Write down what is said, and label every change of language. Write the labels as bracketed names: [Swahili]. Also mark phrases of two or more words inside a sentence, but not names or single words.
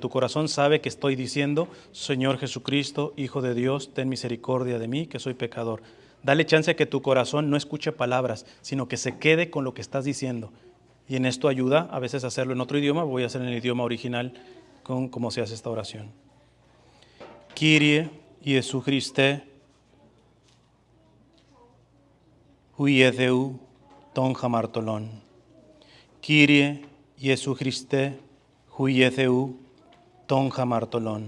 [Spanish] Tu corazón sabe que estoy diciendo, Señor Jesucristo, Hijo de Dios, ten misericordia de mí, que soy pecador. Dale chance a que tu corazón no escuche palabras, sino que se quede con lo que estás diciendo. Y en esto ayuda a veces a hacerlo en otro idioma. Voy a hacer en el idioma original con cómo se hace esta oración. [Greek] Κύριε Ιησού Χριστέ, υιέ Θεού τον αμαρτωλόν. Κύριε Ιησού Χριστέ, υιέ Θεού τον αμαρτωλόν.